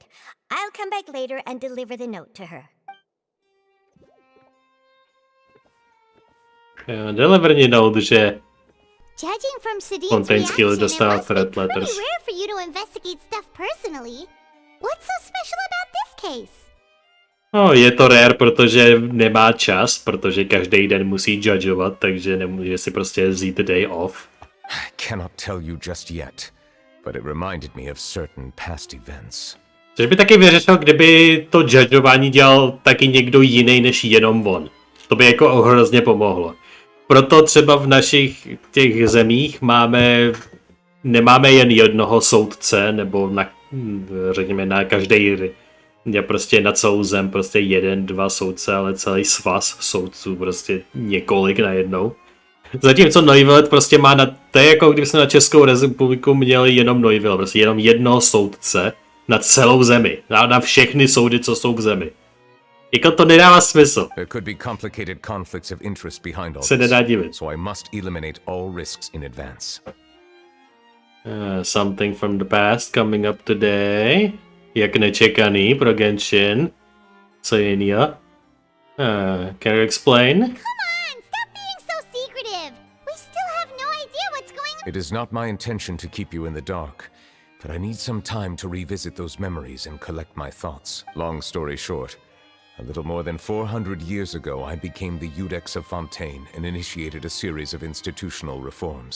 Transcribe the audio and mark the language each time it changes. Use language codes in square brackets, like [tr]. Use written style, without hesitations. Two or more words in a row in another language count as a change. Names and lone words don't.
[en] I'll come back later and deliver the note to her. Delivery note, že Judging from Sedine's Fontaine's killer reaction, just it now must be threat pretty letters. rare for you to investigate stuff personally. What's so special about this case? [cs] no, je to rare, protože nemá čas, protože každý den musí judgeovat, takže nemůže si prostě vzít [en] day off. I cannot tell you just yet, but it reminded me of certain past events. [cs] Což by taky vyřešil, kdyby to judgeování dělal taky někdo jiný než jenom on. To by jako hrozně pomohlo. Proto třeba v našich těch zemích nemáme jen jednoho soudce, nebo řekněme na každý, prostě na celou zem prostě 1, 2 soudce, ale celý svaz soudců, prostě několik najednou. Zatímco Neuvilette prostě má to je jako kdyby jsme na Českou republiku měli jenom Neuvilette, prostě jenom jednoho soudce na celou zemi, na všechny soudy, co jsou v zemi. Jako to nedává smysl. [en] There could be complicated conflicts of interest behind all [cs] Se nedá [en] this, [cs] divit. [en] so I must eliminate all risks in advance. Something from the past coming up today. [cs] Jak nečekaný pro Genshin. Co jinýho? [en] Can you explain? Come on, stop being so secretive. We still have no idea what's going on. It is not my intention to keep you in the dark, but I need some time to revisit those memories and collect my thoughts. Long story short, a little more than 400 years ago, I became the Iudex of Fontaine and initiated a series of institutional reforms.